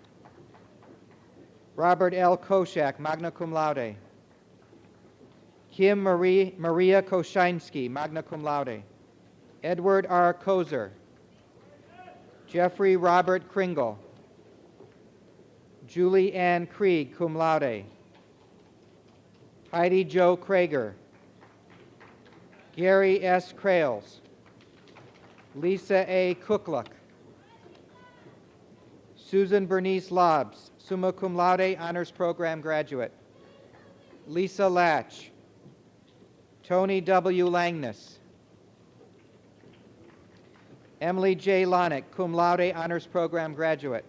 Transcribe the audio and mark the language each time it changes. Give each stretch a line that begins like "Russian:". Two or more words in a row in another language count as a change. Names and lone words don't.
English: Robert L. Koshak,
Latin: magna cum laude.
English: Kim Maria Koshinsky,
Latin: magna cum laude.
English: Edward R. Kozer. Jeffrey Robert Kringle. Julie Ann Krieg,
Latin: cum laude.
English: Heidi Jo Krager. Gary S. Krales. Lisa A. Cookluck. Susan Bernice Lobbs,
Latin: summa cum laude,
English: Honors Program graduate. Lisa Latch. Tony W. Langness. Emily J. Lonick,
Latin: cum laude,
English: Honors Program graduate.